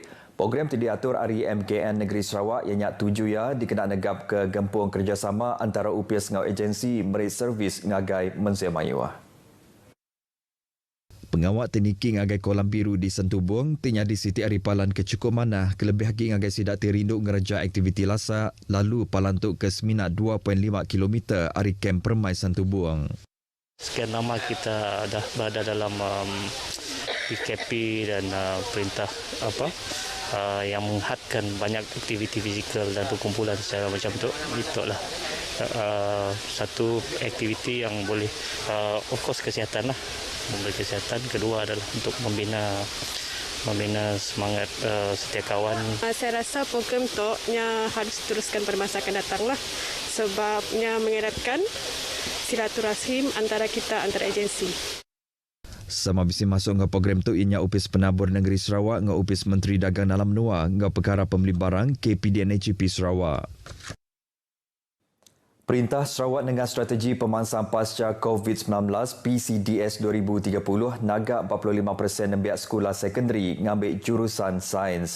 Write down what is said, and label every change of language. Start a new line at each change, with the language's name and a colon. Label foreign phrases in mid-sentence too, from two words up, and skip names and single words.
Iban: Program itu diatur hari MKN Negeri Sarawak yang nyak tuju ya dikena negap ke gempung kerjasama antara upis ngau agensi merit servis ngagai Mensia Mayuah. Pengawak teniki ngagai kolam biru di Santubong tinya di Siti Aripalan ke cukup mana kelebih lagi ngagai sidak tirinduk ngereja aktiviti lasak lalu palantuk ke seminat 2.5 km ari kem Permai Santubong.
Malay: Sekian lama kita dah berada dalam PKP dan perintah yang menghadkan banyak aktiviti fizikal dan perkumpulan secara macam tu. Itulah satu aktiviti yang boleh
English: of course
Malay: kesihatan lah, memberi kesihatan. Kedua adalah untuk membina semangat setia kawan. Saya rasa program tu harus teruskan pada masa akan datang lah, sebabnya mengeratkan silaturahim antara agensi.
Iban: Sama bisi masuk ke program tu ianya Upis Penabur Negeri Sarawak dengan Upis Menteri Dagang Dalam Menua dengan Perkara Pembeli Barang KPDNAGP Sarawak. Perintah Sarawak dengan Strategi Pemangsang Pasca COVID-19 PCDS 2030 nagak 45% nembiak sekolah sekondari ngambil jurusan sains.